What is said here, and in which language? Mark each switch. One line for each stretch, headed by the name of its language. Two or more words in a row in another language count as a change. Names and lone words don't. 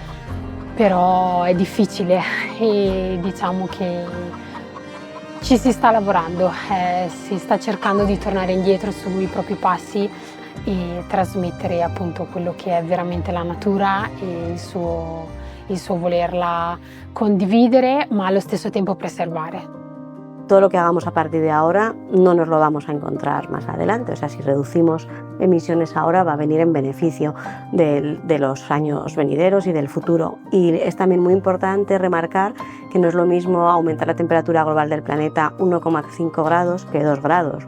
Italian: però è difficile e diciamo che ci si sta lavorando, si sta cercando di tornare indietro sui propri passi e trasmettere appunto quello che è veramente la natura e il suo volerla condividere ma allo stesso tempo preservare.
Spanish: Todo lo que hagamos a partir de ahora no nos lo vamos a encontrar más adelante, o sea, si reducimos emisiones ahora va a venir en beneficio de los años venideros y del futuro. Y es también muy importante remarcar que no es lo mismo aumentar la temperatura global del planeta 1,5 grados que 2 grados.